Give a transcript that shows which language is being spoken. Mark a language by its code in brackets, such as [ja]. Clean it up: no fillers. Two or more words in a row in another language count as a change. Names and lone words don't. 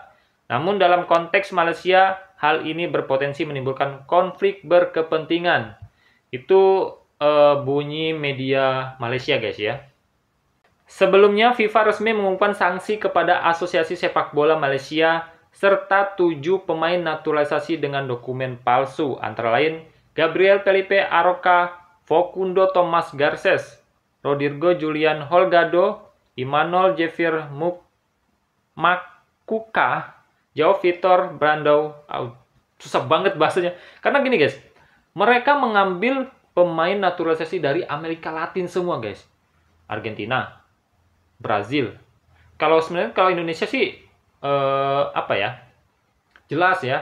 [id] Namun dalam konteks Malaysia, hal ini berpotensi menimbulkan konflik berkepentingan. Itu bunyi media Malaysia, guys ya. Sebelumnya, FIFA resmi mengumumkan sanksi kepada Asosiasi Sepak Bola Malaysia serta 7 pemain naturalisasi dengan dokumen palsu, antara lain Gabriel Felipe Aroca, Facundo Thomas Garces, Rodrigo Julian Holgado, Emmanuel Jefir Makuka, João Vitor Brandão. Susah banget bahasanya. Karena gini guys, mereka mengambil pemain naturalisasi dari Amerika Latin semua guys. Argentina, Brazil. Sebenarnya kalau Indonesia sih apa ya? Jelas ya.